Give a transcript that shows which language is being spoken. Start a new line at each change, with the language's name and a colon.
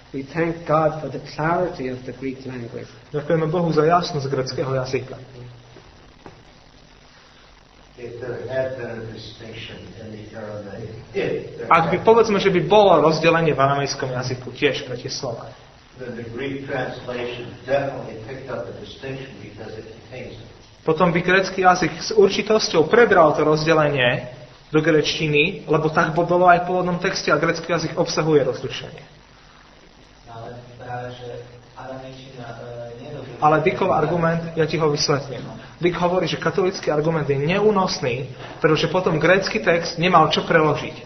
English: We thank God for the clarity of the Greek language.
Slovak: Ďakujeme Bohu za jasnosť gréckeho jazyka.
English: If there had been a distinction in the Aramaic,
Slovak: Ak by povedzme, že by bolo rozdelenie v aramejskom jazyku tiež pre tie slova,
English: then the Greek translation definitely picked up a distinction because it contains it.
Slovak: potom by grécky jazyk s určitosťou prebral to rozdelenie do gréčtiny, lebo tak bolo aj v pôvodnom texte a grécky jazyk obsahuje rozlišenie. Ale práve, že aramejčina nedobre. Ale Dickov argument, ja ti ho vysvetlím. Dick hovorí, že katolícky argument je neúnosný, pretože potom grécky text nemal čo preložiť.